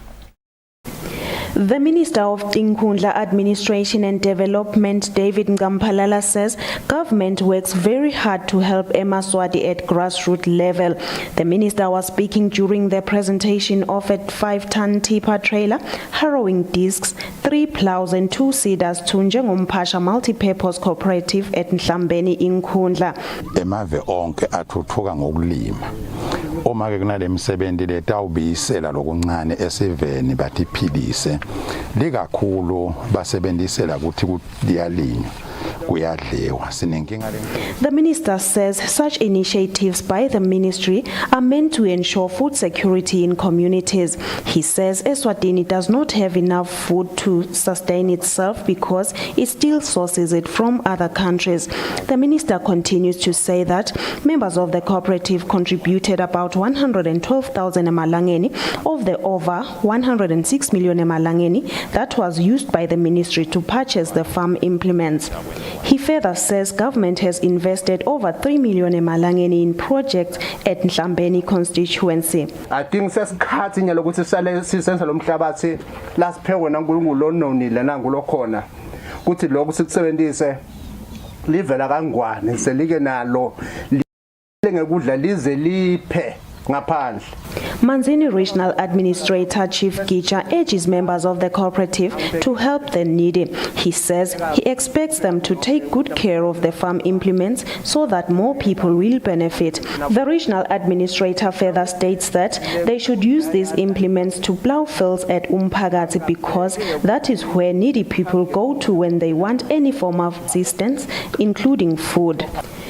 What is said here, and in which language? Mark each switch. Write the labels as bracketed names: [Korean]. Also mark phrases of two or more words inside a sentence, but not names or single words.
[English] The Minister of Tinkunda Administration and Development, David Ngampalala, says government works very hard to help Emaswati at grassroots level. The minister was speaking during the presentation of a 5-ton tipper trailer, harrowing discs, 3 plows and 2 seeders to Njengompasha Multi-Purpose Cooperative at Mhlambeni Nkundla. [Swati] Emave onke athuthuka ngokulima. Uma ke kunale misebenzi letawubisela lokuncane esiveni bathiphilise likakhulu basebenzisela ukuthi kuyalinywa kuyadliwa sinenkinga. [English] The minister says such initiatives by the ministry are meant to ensure food security in communities. He says Eswatini does not have enough food to sustain itself because it still sources it from other countries. The minister continues to say that members of the cooperative contributed about 112,000 emalangeni of the over 106 million emalangeni that was used by the ministry to purchase the farm implements. He further says government has invested over 3 million emalangeni in projects at Mhlambeni constituency. I think [Swati] sesikhathi nyalo ukuthi sale sisenza lo mhlabathi la siphewe naNkulunkulu lononile nangulo khona kuthi lokho sikusebenzise livela kangwane selike nalo ngekudla lize liphe ngaphandle. [English] Manzini Regional Administrator Chief Gicha urges members of the cooperative to help the needy. He says he expects them to take good care of the farm implements so that more people will benefit. The regional administrator further states that they should use these implements to plow fields at Umphakathi because that is where needy people go to when they want any form of assistance, including food.